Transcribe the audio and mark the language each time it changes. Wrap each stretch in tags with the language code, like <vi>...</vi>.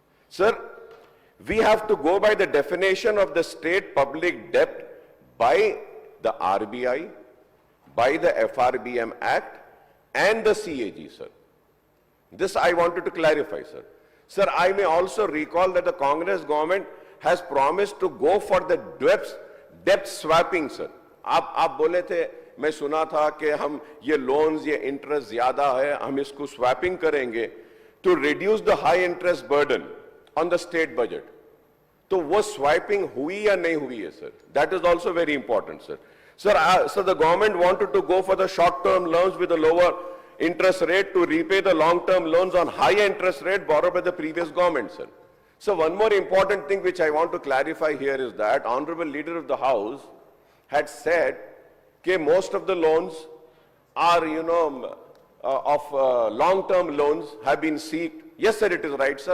<en>Sir, we have to go by the definition of the state public debt by the RBI, by the FRBM Act and the CAG, sir. This I wanted to clarify, sir. Sir, I may also recall that the Congress government has promised to go for the debt swapping, sir.</en> <hi>आप बोले थे, मैं सुना था कि हम ये loans, ये interest ज़्यादा है, हम इसको swapping करेंगे</hi> <en>to reduce the high interest burden on the state budget.</en> <hi>तो वो swiping हुई या नहीं हुई है, sir?</hi> <en>That is also very important, sir. Sir, the government wanted to go for the short-term loans with a lower interest rate to repay the long-term loans on high interest rate borrowed by the previous government, sir. So one more important thing which I want to clarify here is that Honorable Leader of the House had said that most of the loans are, long-term loans have been seeked. Yes, sir, it is right, sir.</en>